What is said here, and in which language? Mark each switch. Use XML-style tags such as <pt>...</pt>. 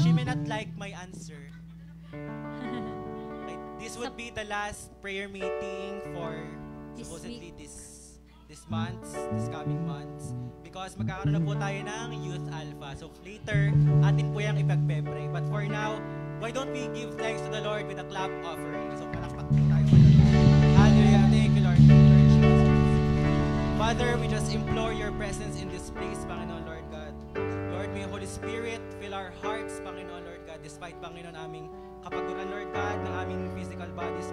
<en>she may not like my answer. Okay, this would be the last prayer meeting for This supposedly this month, this coming months.</en> <tl>Because magkakaroon na po tayo ng Youth Alpha. So later, atin po yung ipagpe-pray.</tl> <en>But for now, why don't we give thanks to the Lord with a clap offering? So</en> <tl>palakpak po tayo</tl> <en>for the Lord. Hallelujah. Thank you, Lord. Thank you, Lord Jesus. Father, we just implore your presence in this place, Panginoon, Lord God. Lord, may Holy Spirit fill our hearts, Panginoon, Lord God, despite, Panginoon,</en> <tl>aming kapaguran,</tl> <en>Lord God, ng aming physical bodies.</en>